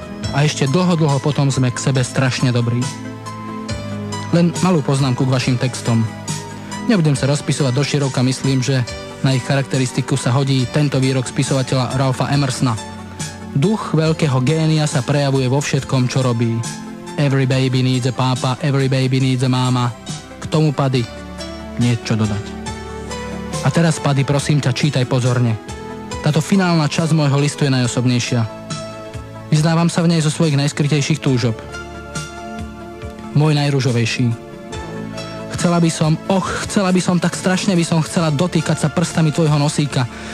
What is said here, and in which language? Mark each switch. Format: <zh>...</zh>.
<sk>A ešte dlho potom sme k sebe strašne dobrí. Len malú poznámku k vašim textom. Nebudem sa rozpisovať doširoka, myslím, že na ich charakteristiku sa hodí tento výrok spisovateľa Ralpha Emersona. Duch veľkého génia sa prejavuje vo všetkom, čo robí.</sk> <en>Every baby needs a papa, every baby needs a mama.</en> <sk>K tomu, Paddy, niečo dodať. A teraz, Paddy, prosím ťa, čítaj pozorne. Táto finálna časť môjho listu je najosobnejšia. Vyznávam sa v nej zo svojich najskrytejších túžob. Môj najružovejší. Chcela by som, tak strašne by som chcela dotýkať sa prstami tvojho nosíka.</sk>